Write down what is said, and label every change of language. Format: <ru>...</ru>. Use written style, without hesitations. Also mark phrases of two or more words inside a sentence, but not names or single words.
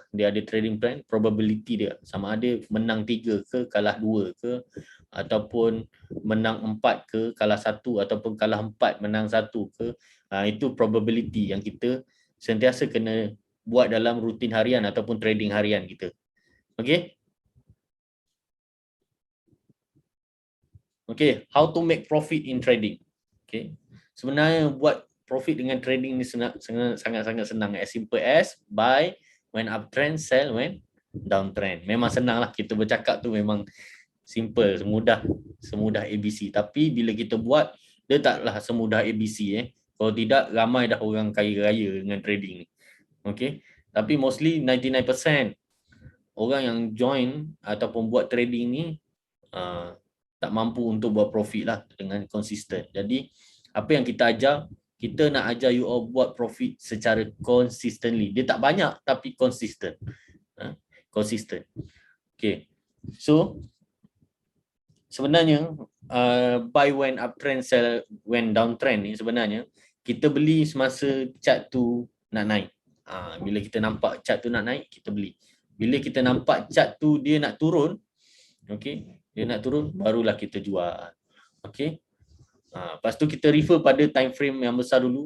<ms>Dia ada</ms> <en>trading plan,</en> <ms>probability dia sama ada menang 3 ke, kalah 2 ke, ataupun menang 4 ke, kalah 1, ataupun kalah 4 menang 1 ke. Itu probability yang kita sentiasa kena buat dalam rutin harian ataupun trading harian kita. Okay.</ms> <en>Okay, how to make profit in trading.</en> <ms>Okay. Sebenarnya buat profit dengan trading ni sangat-sangat senang.</ms> <en>As simple as buy when uptrend, sell when downtrend.</en> <ms>Memang senang lah, kita bercakap tu memang simple, semudah ABC. Tapi bila kita buat, dia taklah semudah ABC. Kalau tidak, ramai dah orang kaya raya dengan trading ni. Okay. Tapi mostly 99% orang yang join ataupun buat trading ni tak mampu untuk buat profit lah dengan konsisten. Jadi apa yang kita ajar, kita nak ajar</ms> <en>you all</en> <ms>buat profit secara consistently. Dia tak banyak tapi konsisten. Konsisten. Okay. So sebenarnya</ms> <en>buy when uptrend, sell when downtrend</en> <ms>ni sebenarnya kita beli semasa chart tu nak naik. Bila kita nampak chart tu nak naik, kita beli. Bila kita nampak chart tu dia nak turun, okay, dia nak turun, barulah kita jual. Okay. Lepas tu kita refer pada</ms> <en>time frame</en> <ms>yang besar dulu.</ms>